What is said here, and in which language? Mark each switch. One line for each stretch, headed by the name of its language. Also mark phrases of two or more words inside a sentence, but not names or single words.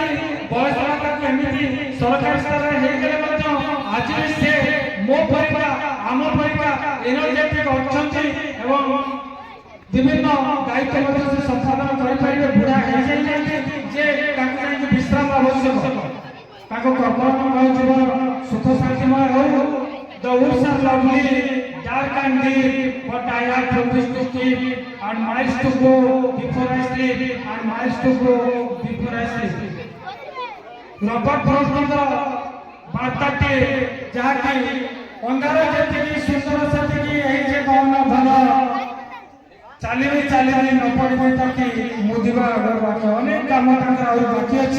Odia: ବୟସ ତାକୁ ଏମିତି ସରକାରୀ ସ୍ତରରେ ହେଇଗଲେ ମଧ୍ୟ ଆଜି ବି ସେ ମୋ ପରିକା ଆମ ପରିକା ଏନର୍ଜେଟିକ ଅଛନ୍ତି ଏବଂ ବିଭିନ୍ନ ଦାୟିତ୍ୱ ମଧ୍ୟ ସେ ସମ୍ପାଦନ କରିପାରିବେ। ବୁଢ଼ା ହେଇଯାଇଛନ୍ତି ଯେ ତାଙ୍କୁ ଯାଇକି ବିଶ୍ରାମ ଆବଶ୍ୟକ। ତାଙ୍କ କର୍ମମୟ ଜୀବନ ସୁଖ ଶାନ୍ତିମୟ ହେଉ।
English: The woods are lovely, dark and deep, but I have promised to keep and miles to go before I sleep and miles to go before I sleep.
Odia: ରବର୍ଟ ଫ୍ରଷ୍ଟଙ୍କର ବାର୍ତ୍ତାଟି ଯାହାକି ଅଙ୍ଗାର ଯେତିକି ସୁନ୍ଦର ସେତିକି ହେଇଛି କଣ ଭଲ ଚାଲିବି ଚାଲିବି ନ ପଡ଼ିବି ତାକି ମୁଦିବା ଆଗର ବାକି ଅନେକ କାମ ତାଙ୍କର ଆହୁରି ବାକି ଅଛି।